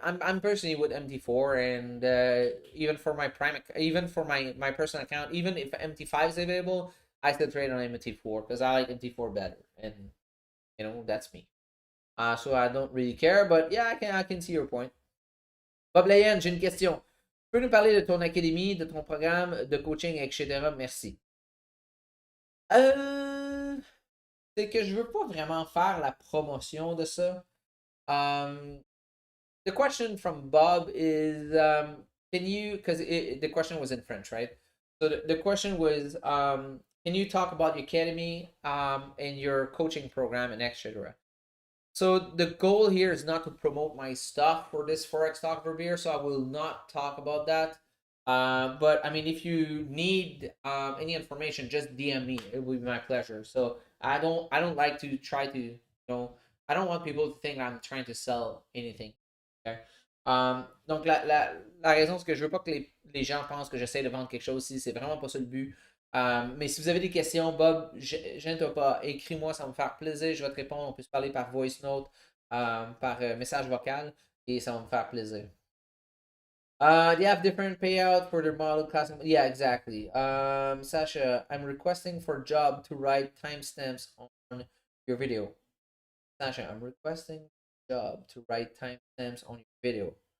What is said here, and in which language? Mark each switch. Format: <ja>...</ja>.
<en>I'm personally with MT4, and even for my even for my personal account, even if MT5 is available, I still trade on MT4 because I like MT4 better, and that's me. So I don't really care, but yeah, I can see your point.</en> <fr>Bob Layen, j'ai une question. Tu peux nous parler de ton académie, de ton programme de coaching, etc. Merci. C'est que je veux pas vraiment faire la promotion de ça.</fr> <en>Um, the question from Bob is, can you, because the question was in French, right? So the question was, can you talk about your academy, and your coaching program and etc. So the goal here is not to promote my stuff for this Forex talk for beer, so I will not talk about that. But I mean, if you need any information, just DM me. It will be my pleasure. So I don't like to try to I don't want people to think I'm trying to sell anything. Okay?</en> <fr>Donc la raison c'est que je veux pas que les gens pensent que j'essaie de vendre quelque chose si c'est vraiment pas ça le but. Mais si vous avez des questions, Bob, gêne-toi pas, écris-moi, ça va me faire plaisir, je vais te répondre. On peut se parler par voice note, par message vocal, et ça va me faire plaisir.</fr> <en>They have different payout for their model class. Yeah, exactly. Sasha, I'm requesting for job to write timestamps on your video. Sasha, I'm requesting job to write timestamps on your video.</en>